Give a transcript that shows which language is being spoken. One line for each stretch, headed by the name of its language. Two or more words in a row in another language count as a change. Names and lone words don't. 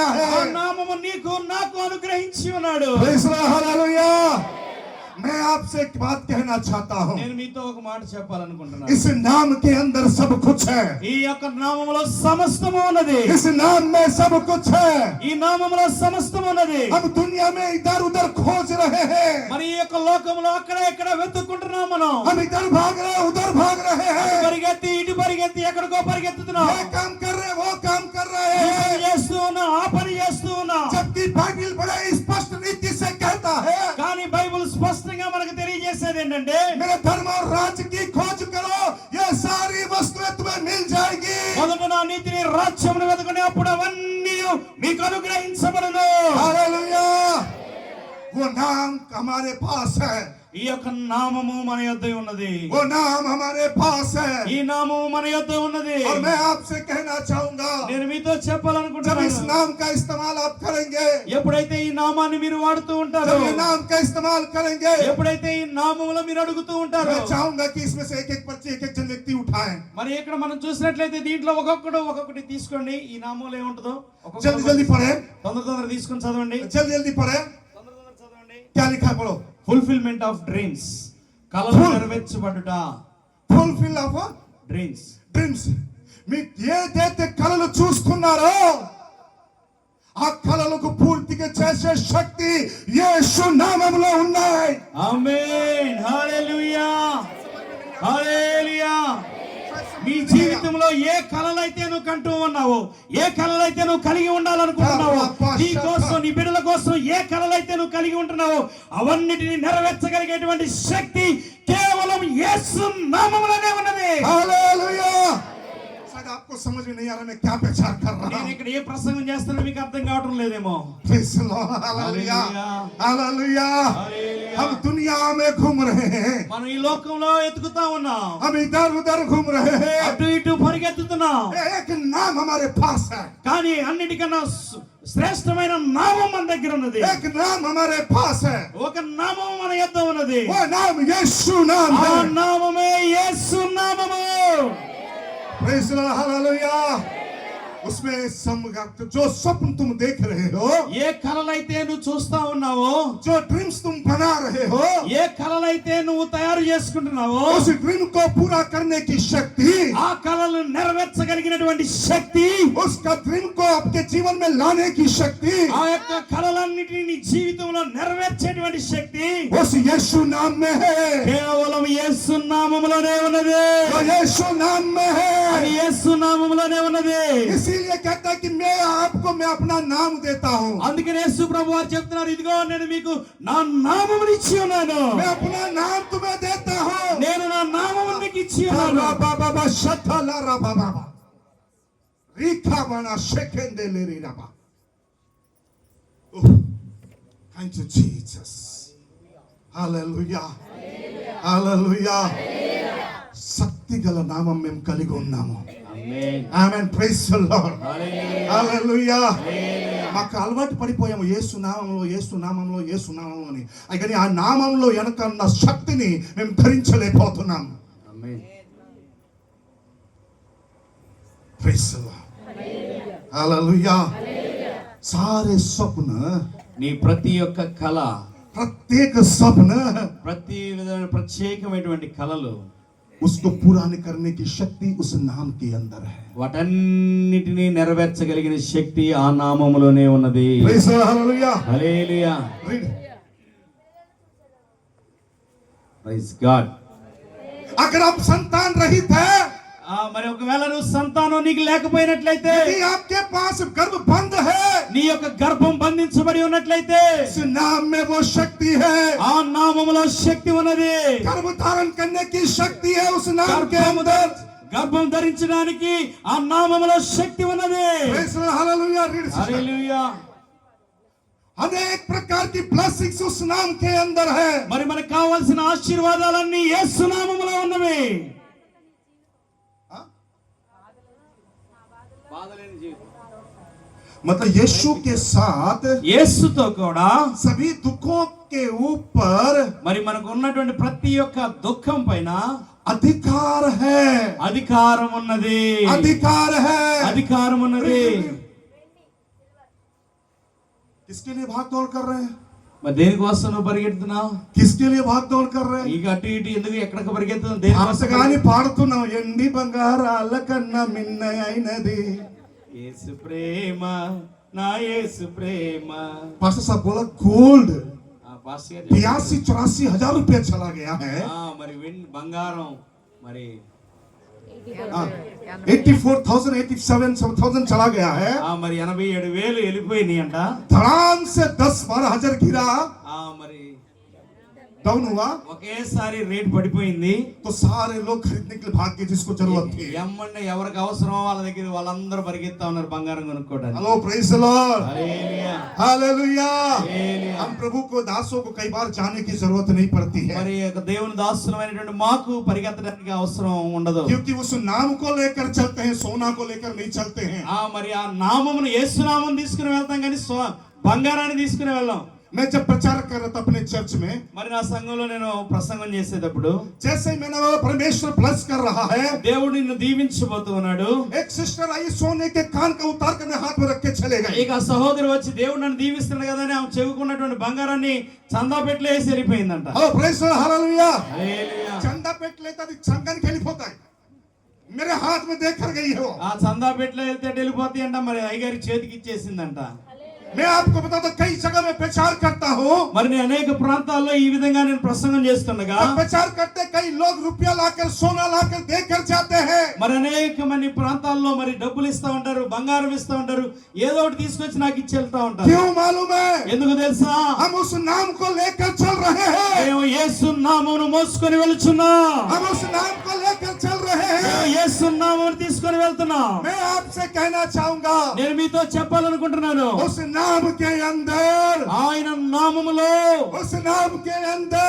Hindi: ఆ है.
Telugu: నామము నీకు నాకు అనుగ్రహించి ఉన్నాడు.
English: praise the Lord,
Hindi: हालेलुया. मैं आपसे एक बात कहना चाहता हूँ.
Telugu: నేను మీతో ఒక మాట చెప్పాలనుకుంటున్నాను.
Hindi: इस नाम के अंदर सब कुछ है.
Telugu: ఈ యొక్క నామములో సమస్తము ఉన్నది.
Hindi: इस नाम में सब कुछ है.
Telugu: ఈ నామములో సమస్తము ఉన్నది.
Hindi: हम दुनिया में इधर उधर खोज रहे हैं.
Telugu: మరి ఈ యొక్క లోకములో అక్కడ ఇక్కడ వెతుక్కుంటున్నాం మనం.
Hindi: हम इधर भाग रहे हैं, उधर भाग रहे हैं.
Telugu: పరిగెత్తి ఇటు పరిగెత్తి ఎక్కడికో పరిగెత్తుతున్నాం.
Hindi: ये काम कर रहे हैं, वो काम कर रहे
Telugu: ఈ పని
Hindi: हैं.
Telugu: చేస్తూ ఉన్నాం, ఆ పని చేస్తూ ఉన్నాం.
Hindi: जबकि बाइबल बड़े स्पष्ट रीति से कहता है,
Telugu: కానీ బైబిల్ స్పష్టంగా మనకు తెలియజేసేది ఏంటంటే
Hindi: मेरे धर्म और राज्य की खोज करो, ये सारी वस्तुएं तुम्हें मिल जाएगी.
Telugu: మొదట నా నీతిని రాజ్యమును వెతకని అప్పుడు అవన్నీ మీకు అనుగ్రహించబడును.
Hindi: हालेलुया. वो नाम हमारे पास है,
Telugu: ఈ యొక్క నామము మన యొద్ద ఉన్నది.
Hindi: वो नाम हमारे पास है।
Telugu: ఈ నామము మన యొద్ద ఉన్నది.
Hindi: और मैं आपसे कहना चाहूंगा,
Telugu: నేను మీతో
Hindi: जब इस
Telugu: చెప్పాలనుకుంటున్నాను,
Hindi: नाम का इस्तेमाल आप करेंगे,
Telugu: ఎప్పుడైతే ఈ నామాన్ని మీరు వాడుతూ ఉంటారో,
Hindi: जब ये नाम का इस्तेमाल करेंगे,
Telugu: ఎప్పుడైతే ఈ నామములో మీరు అడుగుతూ ఉంటారో,
Hindi: मैं चाहूंगा कि इसमें से एक एक पर्ची एक एक जन व्यक्ति उठाएं।
Telugu: మరి ఇక్కడ మనం చూసినట్లయితే దీంట్లో ఒక్కొక్కటి తీసుకోండి. ఈ నామంలో ఏముంటుందో
Hindi: जल्दी जल्दी पढ़े,
Telugu: తొందర తీసుకొని చదవండి.
Hindi: जल्दी जल्दी पढ़े।
Telugu: తొందర చదవండి.
Hindi: क्या लिखा है पढ़ो।
English: fulfillment of dreams,
Telugu: కలలు నెరవేర్చబడుట.
English: fulfill of డ్రీమ్స్. డ్రీమ్స్.
Telugu: మీరు ఏదైతే కలలు చూస్తున్నారో ఆ కలలకు పూర్తిగా చేసే శక్తి యేసు నామములో ఉన్నాయి. ఆమేన్. హల్లెలూయా. హల్లెలూయా. మీ జీవితంలో ఏ కలలైతే నువ్వు కంటూ ఉన్నావో, ఏ కలలైతే నువ్వు కలిగి ఉండాలనుకుంటున్నావో, నీ కోసం, నీ బిడ్డల కోసం ఏ కలలైతే నువ్వు కలిగి ఉంటున్నావో అవన్నిటిని నెరవేర్చగలిగేటువంటి శక్తి కేవలం యేసు నామములోనే ఉన్నది. హల్లెలూయా.
Hindi: शायद आपको समझ में नहीं आ रहा मैं क्या प्रचार कर रहा
Telugu: నేను
Hindi: हूं।
Telugu: ఇక్కడ ఏ ప్రసంగం చేస్తానో మీకు అర్థం కావటం లేదేమో.
English: praise the Lord. हालेलुया हालेलुया।
Hindi: हम दुनिया में घूम रहे हैं,
Telugu: మనం ఈ లోకంలో ఎతుకుతా ఉన్నాం,
Hindi: हम इधर उधर घूम रहे हैं,
Telugu: అటు ఇటు పరిగెత్తుతున్నాం.
Hindi: एक नाम हमारे पास है,
Telugu: కానీ అన్నిటికన్నా శ్రేష్టమైన నామం మన దగ్గర ఉన్నది.
Hindi: एक नाम हमारे पास है,
Telugu: ఒక నామం మన యొద్ద ఉన్నది.
Hindi: वो नाम यीशु नाम
Telugu: ఆ
Hindi: है।
Telugu: నామమే యేసు నామము.
English: praise the Lord. हालेलुया।
Hindi: उसमें जो स्वप्न तुम देख रहे हो,
Telugu: ఏ కలలైతే నువ్వు చూస్తా ఉన్నావో,
Hindi: जो ड्रीम्स तुम बना रहे हो,
Telugu: ఏ కలలైతే నువ్వు తయారు చేసుకుంటున్నావో,
Hindi: उस ड्रीम को पूरा करने की शक्ति,
Telugu: ఆ కలలు నెరవేర్చగలిగినటువంటి శక్తి,
Hindi: उसका ड्रीम को आपके जीवन में लाने की शक्ति
Telugu: ఆ యొక్క కలలన్నిటిని నీ జీవితంలో నెరవేర్చేటువంటి శక్తి
Hindi: उस यीशु नाम में है,
Telugu: కేవలం యేసు నామములోనే ఉన్నది.
Hindi: वो यीशु नाम में
Telugu: అది
Hindi: है।
Telugu: యేసు నామములోనే ఉన్నది.
Hindi: इसीलिए कहता है कि मैं आपको मैं अपना नाम देता हूँ,
Telugu: అందుకనే యేసు ప్రభు వారు చెప్తున్నారు, ఇదిగో నేను మీకు నా నామమును ఇచ్చి ఉన్నాను.
Hindi: मैं अपना नाम तुम्हें देता हूँ।
Telugu: నేను నా నామమును నీకు ఇచ్చి ఉన్నాను. बाबा शतला रा बाबा रीखा बना शेकेंदे ले री राबा।
English: Thank you Jesus. Hallelujah. Hallelujah.
Telugu: శక్తి గల నామం మేము కలిగి ఉన్నాము. ఆమేన్.
English: ఆమేన్. praise the Lord.
Telugu: హల్లెలూయా. హల్లెలూయా. మాకు అలవాటు పడిపోయాము యేసు నామంలో యేసు నామంలో యేసు నామంలో అని. కానీ ఆ నామంలో వెనక ఉన్న శక్తిని మేము ధరించలేకపోతున్నాం. ఆమేన్.
English: praise the Lord.
Hindi: हालेलुया। सारे स्वप्न,
Telugu: నీ ప్రతి ఒక్క కళ,
Hindi: प्रत्येक स्वप्न
Telugu: ప్రతి విధమైన ప్రత్యేకమైనటువంటి కళలు,
Hindi: उसको पूरा करने की शक्ति उस नाम के अंदर है।
Telugu: వాటన్నిటిని నెరవేర్చగలిగిన శక్తి ఆ నామములోనే ఉన్నది.
English: praise the Lord. हालेलुया।
Telugu: హల్లెలూయా.
English: Read. praise God.
Hindi: अगर आप संतान रहित है,
Telugu: మరి ఒకవేళ నువ్వు సంతానం నీకు లేకపోయినట్లయితే,
Hindi: यदि आपके पास गर्भ बंद है,
Telugu: నీ యొక్క గర్భం బంధించబడి ఉన్నట్లయితే,
Hindi: इस नाम में वो शक्ति है,
Telugu: ఆ నామములో శక్తి ఉన్నది.
Hindi: गर्भ धारण करने की शक्ति है उस नाम के अंदर।
Telugu: గర్భం ధరించడానికి ఆ నామములో శక్తి ఉన్నది.
English: praise the Lord. हालेलुया। Read.
Telugu: హల్లెలూయా.
Hindi: अनेक प्रकार की ब्लेसिंग्स उस नाम के अंदर है।
Telugu: మరి మనకు కావాల్సిన ఆశీర్వాదాలన్నీ యేసు నామములో ఉన్నవి.
Hindi: मतलब यीशु के साथ
Telugu: యేసుతో కూడా
Hindi: सभी दुखों के ऊपर
Telugu: మరి మనకు ఉన్నటువంటి ప్రతి ఒక్క దుఃఖం పైన
Hindi: अधिकार है,
Telugu: అధికారం ఉన్నది.
Hindi: अधिकार है।
Telugu: అధికారం ఉన్నది.
Hindi: किसके लिए भाग दौड़ कर रहे हैं?
Telugu: మరి దేనికోసం నువ్వు పరిగెడుతున్నావు?
Hindi: किसके लिए भाग दौड़ कर रहे हैं?
Telugu: ఇక అటు ఇటు ఎందుకు ఎక్కడికి పరిగెత్తున్నావు? దేనికోసం? అంతగాని పాడుతున్నాం, ఎండి బంగారాల కన్నా మిన్న అయినది యేసు ప్రేమ, నా యేసు ప్రేమ.
Hindi: पास्टर साहब बोला गोल्ड
Telugu: ఆ పాస్టర్ గారు చెప్పారు.
Hindi: 82-84 रुपया चला गया है।
Telugu: మరి బంగారం మరి
Hindi: 84,000 87,000 चला गया है।
Telugu: మరి 87,000 వెళ్ళిపోయినాయి అంట.
Hindi: धड़ाम से 10-12 हजार गिरा,
Telugu: మరి
Hindi: डाउन हुआ
Telugu: ఒకేసారి రేట్ పడిపోయింది.
Hindi: तो सारे लोग खरीदने के लिए भाग गए जिसको जरूरत थी.
Telugu: ఎమ్మంటే ఎవరికి అవసరమో వాళ్ళ దగ్గర వాళ్ళందరూ పరిగెత్తా ఉన్నారు బంగారం కొనుక్కోవడానికి.
English: hello praise the Lord,
Telugu: హల్లెలూయా
Hindi: हालेलुया.
Telugu: హల్లెలూయా.
Hindi: हम प्रभु को दासों को कई बार जाने की जरूरत नहीं पड़ती है,
Telugu: మరి యొక్క దేవుని దాసులమైనటువంటి మాకు పరిగెత్తడానికి అవసరం ఉండదు.
Hindi: क्योंकि उस नाम को लेकर चलते हैं, सोना को लेकर नहीं चलते हैं.
Telugu: మరి ఆ నామమును యేసు నామం తీసుకుని వెళ్తాం కానీ బంగారాన్ని తీసుకుని వెళ్ళాం.
Hindi: मैं जब प्रचार कर रहा था अपने चर्च में,
Telugu: మరి నా సంఘంలో నేను ప్రసంగం చేసేటప్పుడు
Hindi: जैसे ही मैंने बोला परमेश्वर ब्लेस कर रहा है,
Telugu: దేవుడు నిన్ను దీవించబోతూ ఉన్నాడు.
Hindi: एक सिस्टर आई सोने के कान का उतार कर हाथ में रख के चले गए.
Telugu: ఇక ఆ సహోదరి వచ్చి దేవుడు నన్ను దీవిస్తున్నాడు కదా అని ఆమె చెవుకున్నటువంటి బంగారాన్ని చందా పెట్లో వేసి వెళ్ళిపోయిందంట.
English: hello praise the Lord, हालेलुया.
Telugu: హల్లెలూయా.
Hindi: चंदा पेट लेता थी, संगन खेली होता है, मेरे हाथ में देख कर गई है वो.
Telugu: ఆ చందా పెట్లో వెళ్తే వెళ్ళిపోతాయి అంట. మరి అయ్యగారి చేతికి ఇచ్చేసిందంట.
Hindi: मैं आपको बताता कई जगह में प्रचार करता हूँ,
Telugu: మరి నేను అనేక ప్రాంతాల్లో ఈ విధంగా నేను ప్రసంగం చేస్తుండగా
Hindi: प्रचार करते कई लोग रुपया लाकर सोना लाकर देकर जाते हैं.
Telugu: మరి అనేక మంది ప్రాంతాల్లో మరి డబ్బులు ఇస్తా ఉంటారు, బంగారం ఇస్తా ఉంటారు, ఏదో ఒకటి తీసుకొచ్చి నాకు ఇచ్చి వెళ్తా ఉంటారు.
Hindi: क्यों मालूम है?
Telugu: ఎందుకు తెలుసా?
Hindi: हम उस नाम को लेकर चल रहे हैं,
Telugu: మేము యేసు నామమును మోసుకొని వెళ్తున్నాం.
Hindi: हम उस नाम को लेकर चल रहे
Telugu: మేము
Hindi: हैं.
Telugu: యేసు నామమును తీసుకొని వెళ్తున్నాం.
Hindi: मैं आपसे कहना चाहूंगा,
Telugu: నేను మీతో చెప్పాలనుకుంటున్నాను,
Hindi: उस नाम के अंदर,
Telugu: ఆయన నామములో,
Hindi: उस नाम के अंदर